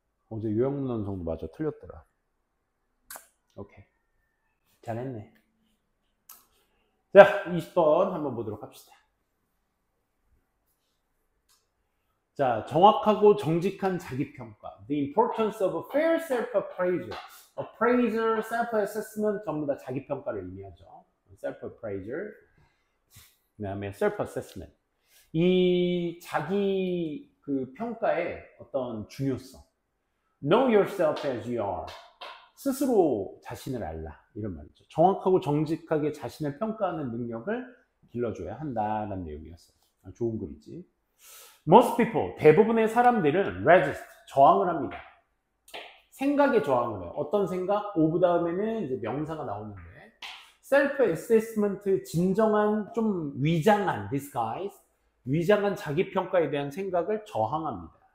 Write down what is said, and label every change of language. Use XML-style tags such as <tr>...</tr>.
<ko>어제 요양문헌성도 맞아. 틀렸더라. 오케이. 잘했네. 자, 20번 한번 보도록 합시다. 자, 정확하고 정직한 자기평가.</ko> <en>The importance of a fair self-appraisal.</en> <ko>appraiser, self-assessment 전부 다 자기평가를 의미하죠. self-appraisal. 그 다음에 self-assessment. 이 자기 그 평가의 어떤 중요성.</ko> <en>Know yourself as you are.</en> <ko>스스로 자신을 알라. 이런 말이죠. 정확하고 정직하게 자신을 평가하는 능력을 길러줘야 한다는 내용이었어요. 좋은 글이지.</ko> <en>Most people,</en> <ko>대부분의 사람들은 resist, 저항을 합니다. 생각에 저항을 해요. 어떤 생각? of 다음에는 이제 명사가 나오는데 셀프 어세스먼트 진정한 좀 위장한 disguise 위장한 자기평가에 대한 생각을 저항합니다.</ko>